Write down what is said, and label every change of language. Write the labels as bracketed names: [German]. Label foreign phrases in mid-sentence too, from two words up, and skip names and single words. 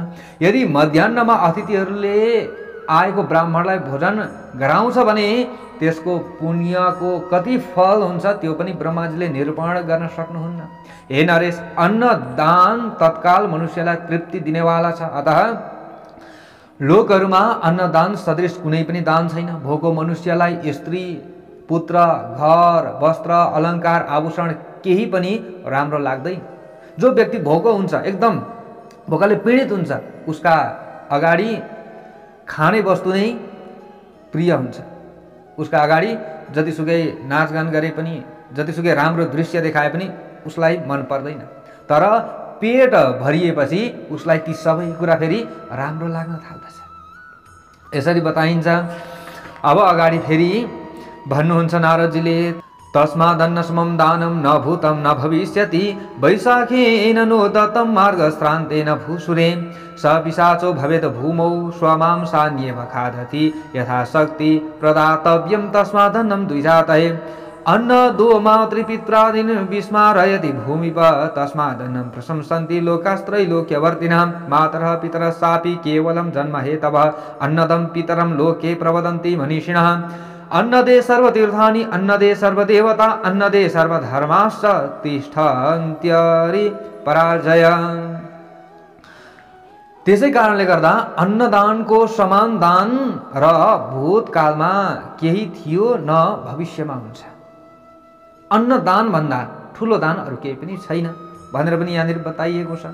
[Nepali] यदि मध्याह्नमा अतिथिहरूले आएको ब्राह्मणलाई भोजन गराउँछ भने त्यसको पुण्यको कति फल हुन्छ त्यो पनि ब्रह्माजीले निरूपण गर्न सक्नुहुन्न। हे नरेश, अन्नदान तत्काल मनुष्यलाई तृप्ति दिनेवाला छ। अतः लोकहरूमा अन्नदान सदृश कुनै पनि दान छैन। भोको मनुष्यलाई स्त्री, पुत्र, घर, वस्त्र, अलङ्कार, आभूषण केही पनि राम्रो लाग्दैन। जो व्यक्ति भोको हुन्छ, एकदम भोकले पीडित हुन्छ, उसका अगाडि खाने वस्तु नै प्रिय हुन्छ। उसका अगाडि जतिसुकै नाचगान गरे पनि, जतिसुकै राम्रो दृश्य देखाए पनि उसलाई मन पर्दैन। तर पेट भरिएपछि उसलाई ती सबै कुरा फेरि राम्रो लाग्न थाल्दछ। यसरी बताइन्छ। अब अगाडि फेरि भन्नुहुन्छ नारदजीले, [Sanskrit] तस्मादन्न समं दानं न भूतं न भविष्यति वैशाखेन नो दत्तं मार्गश्रान्तेन भूसुरे स पिशाचो भवेत् भूमौ स्वमांसान्येव खादति यथाशक्ति प्रदातव्यं तस्मादन्नं द्विजातये अन्न दो मातृपित्रादीन् विस्मारयति भूमिप तस्मादन्नं प्रशंसन्ति लोकास्त्रैलोक्यवर्तिनां मातरः पितरः सापि केवलं जन्म हेतवः अन्नदं पितरं लोके प्रवदन्ति मनीषिणः अन्नदे सर्वतीर्थानि अन्नदे सर्वदेवता अन्नदे सर्वधर्माश्च तिष्ठन्त्यरि पराजय। [Nepali] त्यसै कारणले गर्दा अन्नदानको समान दान र भूतकालमा केही थियो न भविष्यमा हुन्छ। अन्नदान भन्दा ठुलो दान अरू केही पनि छैन भनेर पनि यहाँनिर बताइएको छ।